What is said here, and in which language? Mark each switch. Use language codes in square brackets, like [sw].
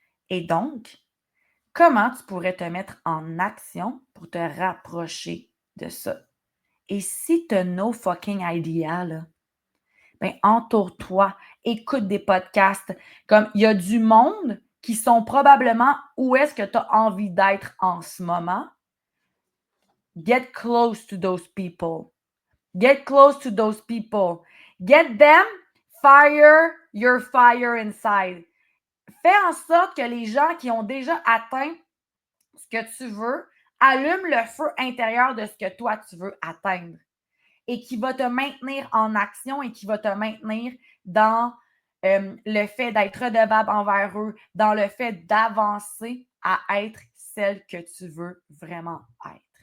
[fr] Et donc, comment tu pourrais te mettre en action pour te rapprocher de ça? Et si tu as [en] no fucking idea, [fr] là, ben entoure-toi, écoute des podcasts. Comme il y a du monde qui sont probablement où est-ce que tu as envie d'être en ce moment. [en] Get close to those people. Get close to those people. Get them, fire your fire inside. [fr] Fais en sorte que les gens qui ont déjà atteint ce que tu veux allument le feu intérieur de ce que toi tu veux atteindre et qui va te maintenir en action et qui va te maintenir dans le fait d'être redevable envers eux, dans le fait d'avancer à être celle que tu veux vraiment être.